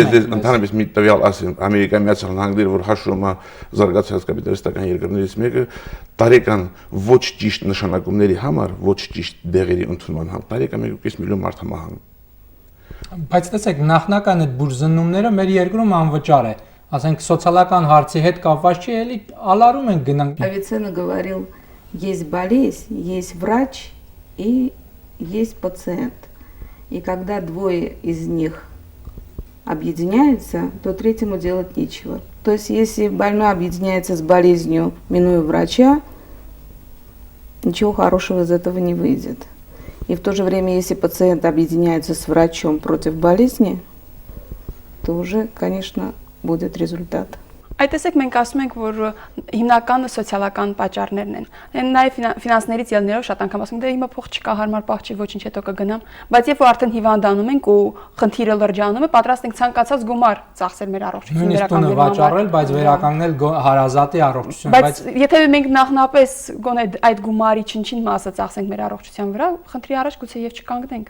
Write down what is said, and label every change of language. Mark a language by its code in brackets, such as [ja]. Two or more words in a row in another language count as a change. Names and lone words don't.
[hy] ենք։ Ես ընդհանրապես մի տվյալ ասեմ, Ամերիկայի Միացյալ Նահանգները, որ հաշվում է զարգացած կապիտալիստական երկրներից մեկը, տարեկան ոչ ճիշտ նշանակումների համար, ոչ ճիշտ դեղերի ընդունման համար, տարեկան 1.5 միլիոն մարդ համահանում։ Բայց տեսեք, նախնական այդ բուժզննումները մեր երկրում անվճար է, ասենք սոցիալական հարցի հետ կապված չի, էլի ալարում ենք գնանք։ [ru] Авиценна говорил, есть болезнь, есть врач и есть пациент. И когда двое из них объединяются, то третьему делать нечего. То есть если больной объединяется с болезнью, минуя врача, ничего хорошего из этого не выйдет. И в то же время, если пациент объединяется с врачом против болезни, то уже, конечно, будет результат. [hy] Այդ տեսեք մենք ասում ենք, որ հիմնականը սոցիալական պատճառներն են։ Նաև ֆինանսներից ելնելով շատ անգամ ասում ենք, դե հիմա փող չկա, հարմար պահ չի, ոչինչ հետո կգնամ, բայց երբ որ արդեն հիվանդանում ենք ու խնդիրը լրջանում է, պատրաստ ենք ցանկացած գումար ծախսել մեր առողջություն վերականգնելու համար։ Վաճառել, բայց վերականգնել հարազատի առողջություն, բայց եթե մենք նախնապես գոնե այդ գումարի չնչին մասը ծախսենք մեր առողջության վրա, խնդրի առաջ գուցե եւ չկանգնենք։